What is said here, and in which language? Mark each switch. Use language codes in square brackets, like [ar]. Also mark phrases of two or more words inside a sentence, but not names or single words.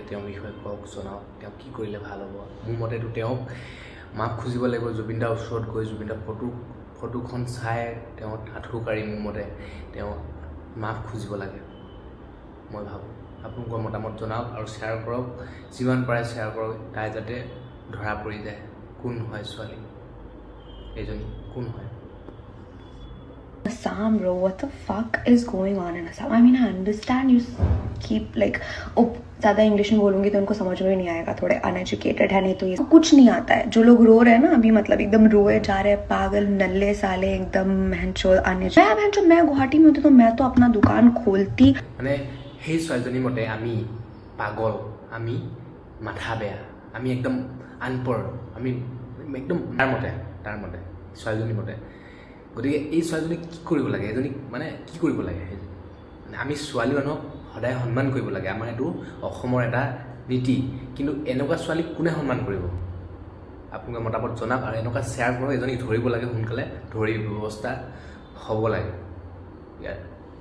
[as] তেওঁৰ বিষয়ে কওক জনাওক তেওঁ কি কৰিলে ভাল হ'ব মোৰ মতেটো তেওঁক মাপ খুজিব লাগিব জুবিনদাৰ ওচৰত গৈ জুবিনদাৰ ফটোখন চাই তেওঁ আঠুকাৰি মোৰ মতে তেওঁ মাফ খুজিব লাগে মই ভাবো আপোনালোকৰ মতামত জনাওক আৰু শেয়াৰ কৰক যিমান পাৰে শেয়াৰ কৰক তাই যাতে ধৰা পৰি যায় কোন হয় ছোৱালী এজনী কোন হয় [en] Assam, bro, what the fuck is going on in Assam? I mean, I understand you keep like, [hi] oh, ज़्यादा इंग्लिश में बोलूँगी तो उनको समझ में नहीं आएगा, थोड़े अनएजुकेटेड है नहीं तो ये कुछ नहीं आता है जो लोग रो रहे हैं ना अभी मतलब एकदम रोए जा रहे हैं पागल नल्ले साले एकदम महंचो मैं गुवाहाटी में होती तो मैं तो अपना दुकान खोलती [as] মানে হে ছোৱালীজনী মতে আমি পাগল আমি মাথা বেয়া আমি একদম আনপৰ আমি একদম তাৰ মতে ছোৱালীজনী মতে গতিকে এই ছোৱালীজনী কি কৰিব লাগে এজনী মানে কি কৰিব লাগে মানে আমি ছোৱালী মানুহক সদায় সন্মান কৰিব লাগে আমাৰ এটো অসমৰ এটা নীতি কিন্তু এনেকুৱা ছোৱালী কোনে সন্মান কৰিব আপোনালোকৰ মতামত জনাওক আৰু এনেকুৱা শেয়াৰ কৰক এজনী ধৰিব লাগে সোনকালে ধৰি ব্যৱস্থা হ'ব লাগে